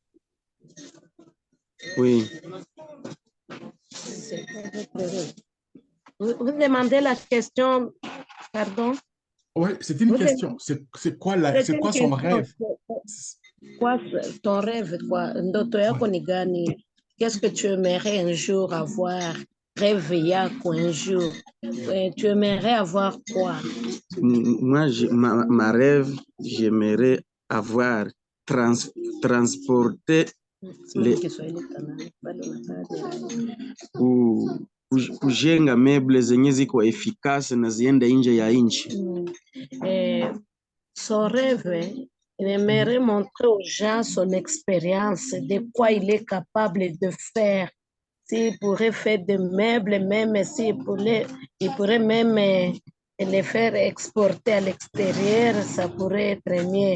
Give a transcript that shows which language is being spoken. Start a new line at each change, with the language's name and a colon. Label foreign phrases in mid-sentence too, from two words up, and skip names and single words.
French: Oui. Vous demandez la question, pardon? Oui, c'est une Vous question. C'est quoi, C'est c'est une quoi son question. rêve? Quoi ton rêve, quoi?
Swahili: Ndoto yako ni gani?
French: Qu'est-ce que tu aimerais un jour avoir? Rêve yako un jour. Tu aimerais avoir quoi? Moi, ma rêve, j'aimerais avoir transporté
Swahili: Sema Kiswahili kana bado nataka. kujenga meble zenye ziko efikasi na ziende nje ya nchi.
French: Son rêve, il aimerait montrer aux gens son expérience, de quoi il est capable de faire. S'il pourrait faire des meubles, même il pourrait même les faire exporter à l'extérieur, ça pourrait être mieux.